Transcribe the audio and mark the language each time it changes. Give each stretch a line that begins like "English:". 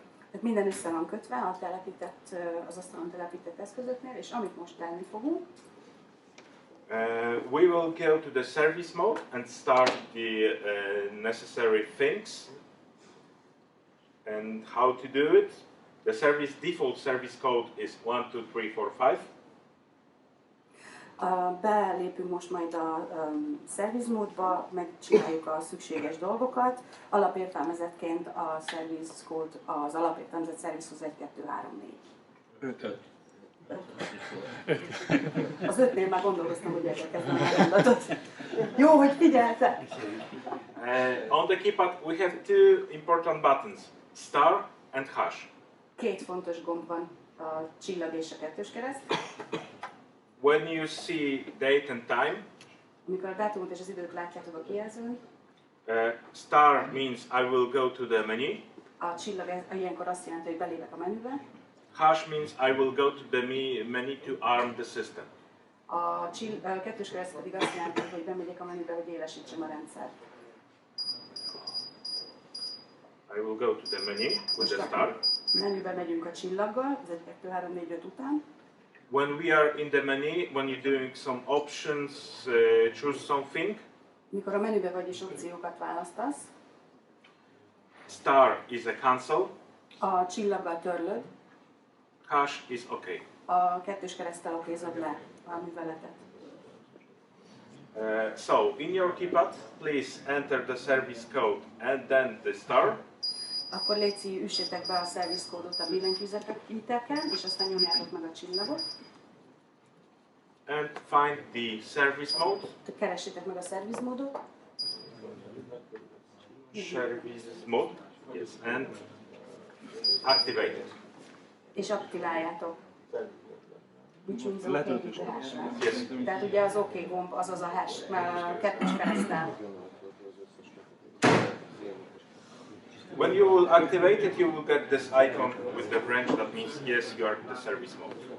Hungarian: tehát minden össze van kötve a telepített, az asztalon telepített eszközöknél, és amit most tenni fogunk,
English: We will go to the service mode and start the necessary things. And how to do it? The default service code is 1, 2, 3, 4, 5.
Hungarian: Belépünk most majd a service módba, megcsináljuk a szükséges dolgokat. Alapértelmezetként a service code, az alapértelmezett servicehoz 1, 2, 3, 4. 5. Az 5-nél már gondolkoztam, hogy elkezdem a mondatot. Jó, hogy figyeltek!
English: On the keypad we have two important buttons, star and hash.
Hungarian: Két fontos gomb van, a csillag és a kettős kereszt.
English: When you see date and time,
Hungarian: Amikor a dátumot és az időt látjátok a kijelzőn,
English: star means I will go to the menu.
Hungarian: a csillag ilyenkor azt jelenti, hogy belépek a menübe.
English: Hash means I will go to the menu to arm the system.
Hungarian: A kettős kereszt pedig azt jelenti, hogy bemegyek a menübe, hogy élesítsem a rendszert.
English: I will go to the menu with the star.
Hungarian: Menübe megyünk a csillaggal, az 1, 2, 3, 4, 5 után.
English: When we are in the menu, when you're doing some options, choose something.
Hungarian: Mikor a menübe vagy és opciókat választasz,
English: Star is a cancel.
Hungarian: a csillaggal törlöd,
English: Hash is okay.
Hungarian: a kettős kereszttel okézod le a műveletet.
English: So, in your keypad, please enter the service code and then the star.
Hungarian: Akkor légy üssétek be a service kódot a billentyűzeteken, és aztán nyomjátok meg a csillagot.
English: And find the service mode.
Hungarian: Keressétek meg a service módot.
English: Service mode. Yes. And activate it. És aktiváljátok. Which means OK with the hash. Yes.
Hungarian: Tehát ugye az OK gomb, azaz a hash, kettős kereszttel.
English: When you will activate it, you will get this icon with the branch. That means yes, you are in the service mode.